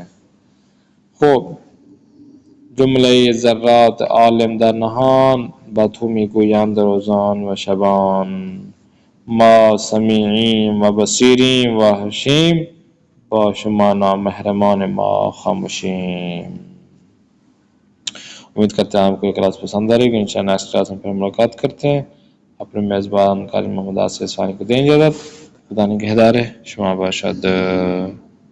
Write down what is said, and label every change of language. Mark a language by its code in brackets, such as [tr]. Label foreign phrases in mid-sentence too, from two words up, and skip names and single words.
[fa] خوب جملہ ذرات عالم در نہان باتومی گویان در روزان و شبان ما سمیعیم و بصیریم و حشیم با شما نامحرمان ما خاموشیم۔ [ur] امید کرتے ہیں آپ کو یہ کلاس پسند آ رہی ہے، انشاءاللہ نیکسٹ کلاس میں پھر ملاقات کرتے ہیں۔ اپنے میزبان قاری محمد آصف اسفانی کو دیں اجازت۔ [fa] خدا نگہدار، شما باشد۔